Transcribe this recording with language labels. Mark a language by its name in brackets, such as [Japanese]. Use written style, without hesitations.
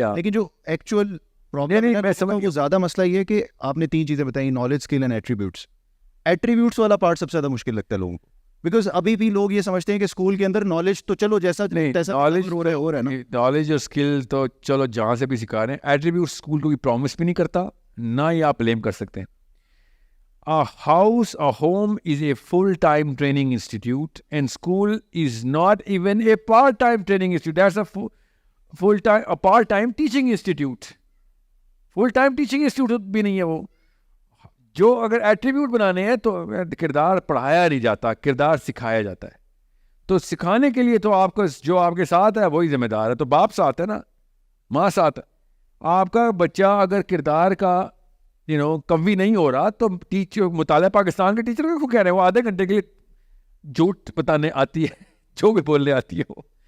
[Urdu] لیکن جو actual problem ہے وہ زیادہ مسئلہ یہ ہے کہ آپ نے 3 چیزیں بتائیں, knowledge, skill and attributes. Attributes والا پارٹ سب سے زیادہ مشکل لگتا ہے لوگوں کو, بیکاز ابھی بھی لوگ یہ سمجھتے ہیں کہ اسکول کے اندر نالج تو چلو جیسا نالج ہو رہا ہے نا, نالج اور اسکل تو چلو جہاں سے بھی سکھا رہے ہیں. ایٹریبیوٹ اسکول کو پرومس بھی نہیں کرتا, نہ ہی آپ بلیم کر سکتے ہیں. [English] A house, a home is a full-time training institute, and school is not even a part-time training institute. That's a part-time teaching institute. Full-time teaching institute [Urdu] بھی نہیں ہے وہ. جو اگر ایٹریبیوٹ بنانے ہیں تو کردار پڑھایا نہیں جاتا, کردار سکھایا جاتا ہے. تو سکھانے کے لیے تو آپ کو جو آپ کے ساتھ ہے وہی ذمہ دار ہے. تو باپ ساتھ ہے نا, ماں ساتھ ہے. آپ کا بچہ اگر کردار کا قوی نہیں ہو رہا تو ٹیچر, مطالعہ پاکستان کے ٹیچر کو کہہ رہے ہیں وہ آدھے گھنٹے کے لیے جھوٹ بتانے آتی ہے, جو بھی بولنے آتی ہے وہ.